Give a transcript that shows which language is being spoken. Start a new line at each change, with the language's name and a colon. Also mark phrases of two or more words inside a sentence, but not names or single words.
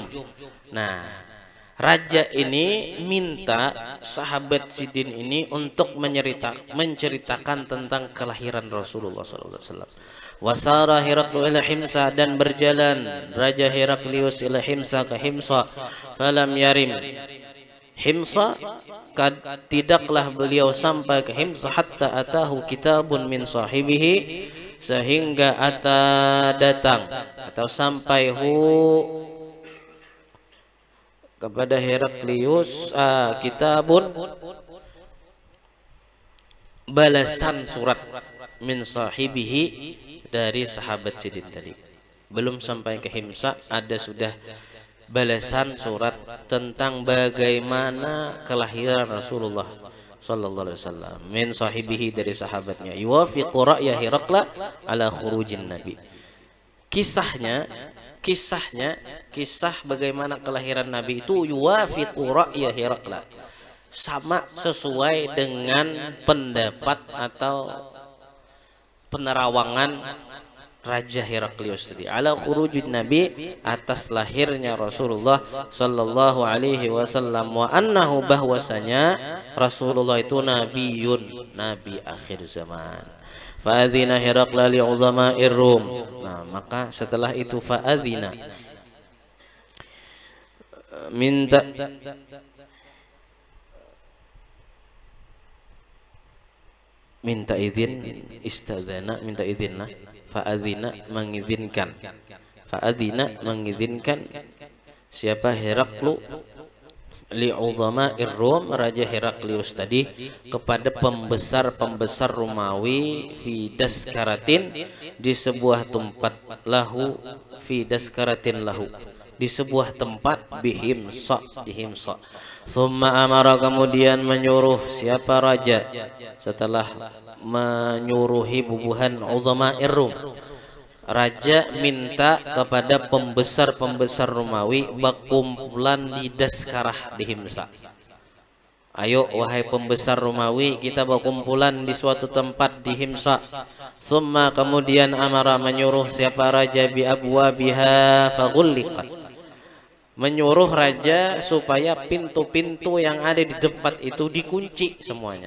Indonesian: Nah, raja ini minta sahabat Sidin ini untuk menceritakan tentang kelahiran Rasulullah SAW.
Arabic: Wasara Heraklu ila Himsa,
Indonesian: dan berjalan Raja Heraklius
Arabic: ila Himsa,
Indonesian: ke Himsa.
Arabic: Falam yarim Himsa,
Indonesian: tidaklah beliau sampai ke Himsa,
Arabic: hatta atahu kitabun min sahibihi,
Indonesian: sehingga datang atau sampai kepada Heraklius kitabun, balasan surat,
Arabic: min sahibihi,
Indonesian: dari sahabat Sidin tadi. Belum sampai ke Himsa, ada sudah balasan surat tentang bagaimana kelahiran Rasulullah
Arabic: sallallahu alaihi wasallam, min sahibihi,
Indonesian: dari sahabatnya,
Arabic: yuwafiqu ra'ya Herakla ala khurujin nabi.
Indonesian: Kisah bagaimana kelahiran Nabi itu
Arabic: yuwafiqu ra'ya Herakla,
Indonesian: sama sesuai dengan pendapat atau penerawangan Raja Heraklius tadi.
Arabic: Ala khurujin Nabi,
Indonesian: atas lahirnya Rasulullah
Arabic: sallallahu alaihi wasallam, wa annahu,
Indonesian: bahwasanya Rasulullah itu nabiyun, nabi akhir zaman.
Arabic: Fa'adzina Herakla li'udhama'ir Rum.
Indonesian: Nah, maka setelah itu fa'adzina, minta izin, istadzana minta izin, nah fa'adzina mengizinkan, fa'adzina mengizinkan siapa?
Arabic: Heraklu li'udhama'ir Rum,
Indonesian: Raja Heraklius tadi, kepada pembesar-pembesar Romawi,
Arabic: fi daskaratin,
Indonesian: di sebuah tempat,
Arabic: lahu fi daskaratin lahu,
Indonesian: di sebuah tempat, bihimsa, di Himsa.
Arabic: Thumma amara,
Banjar: kemudian menyuruh siapa raja setelah menyuruhi bubuhan
Arabic: udhama'ir Rum,
Indonesian: raja minta kepada pembesar-pembesar Romawi berkumpulan di Daskarah di Himsa. Ayo wahai pembesar Romawi, kita berkumpulan di suatu tempat di Himsa. Thumma, kemudian amara, menyuruh siapa raja,
Arabic: bi abwabiha faghulliqat,
Indonesian: menyuruh raja supaya pintu-pintu yang ada di tempat itu dikunci semuanya.